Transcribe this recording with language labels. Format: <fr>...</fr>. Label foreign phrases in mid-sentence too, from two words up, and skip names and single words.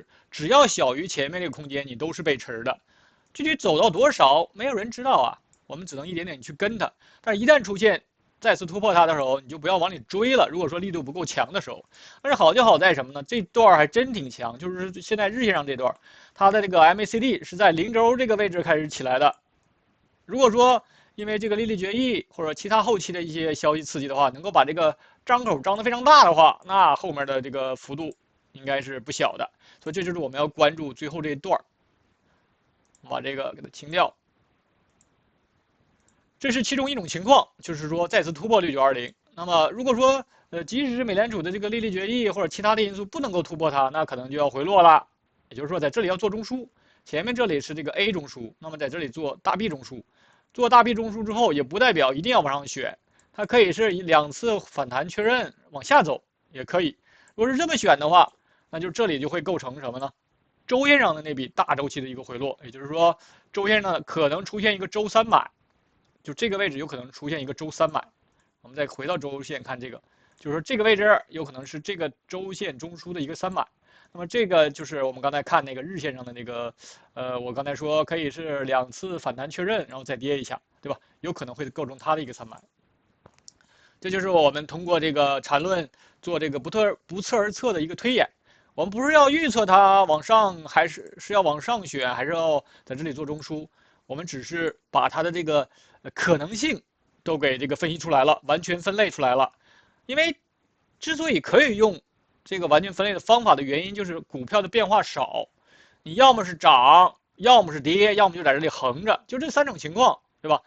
<zh>只要小於前面這個空間，你都是背馳的。具體走到多少，沒有人知道啊，我們只能一點點去跟它。但是，一旦出現再次突破它的時候，你就不要往裡追了。如果說力度不夠強的時候，但是好就好在什麼呢？這段還真挺強，就是現在日線上這段，它的這個 MACD 是在0 軸這個位置開始起來的。如果說因為這個利率決議或者其他後期的一些消息刺激的話，能夠把這個張口張得非常大的話，那後面的這個幅度應該是不小的。所以這就是我們要關注最後這一段。把這個給它清掉。這是其中一種情況，就是說再次突破6920。那麼如果說即使是美聯儲的這個利率決議或者其他的因素不能夠突破它，那可能就要回落了。也就是說在這裡要做中樞，前面這裡是這個 A 中樞，那麼在這裡做大 B 中樞。做大 B 中樞之後，也不代表一定要往上選，它可以是2次反彈確認往下走，也可以。如果是這麼選的話，那就這裡就會構成什麼呢？周線上的那筆大周期的一個回落，也就是說，周線上可能出現一個周3買，就這個位置有可能出現一個周3買。我們再回到周線看這個，就是說這個位置有可能是這個周線中樞的一個3買。那麼這個就是我們剛才看那個日線上的那個，我剛才說可以是2次反彈確認，然後再跌一下，對吧？有可能會構成它的一個3買。這就是我們通過這個纏論做這個不測而測的一個推演。我們不是要預測它往上，還是要往上選，還是要在這裡做中樞？我們只是把它的這個可能性都給這個分析出來了，完全分類出來了。因為之所以可以用這個完全分類的方法的原因，就是股票的变化少，你要麼是漲，要麼是跌，要麼就在這裡橫着，就這3種情況，對吧？</zh>